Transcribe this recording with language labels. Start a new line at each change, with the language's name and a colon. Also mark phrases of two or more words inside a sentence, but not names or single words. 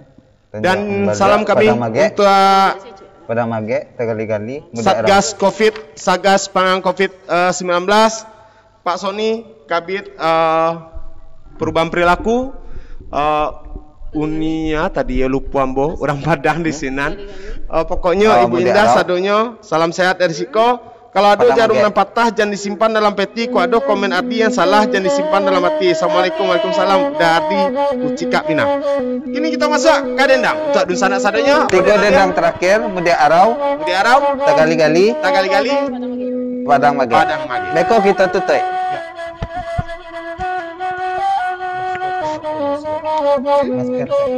Indonesian: Dan salam kami untuk Padang Mage, kali-kali. Satgas Penanganan COVID-19, Pak Sony, Kabit Perubahan Perilaku, Unia tadi ya lupa ambo, orang Padang di Sinan. Pokoknya Ibu Indah sadonyo, salam sehat dari Siko. Kalau ada jarum yang patah jangan disimpan dalam peti. Kalau ada komen arti yang salah jangan disimpan dalam hati. Assalamualaikum, waalaikumsalam. Dari Ucika Minang. Kini kita masuk ke dendang. Untuk dun sana sadonyo. 3 dendang terakhir, muda arau. Kali-kali. Padang Mage. Beko kita tutup. Masker.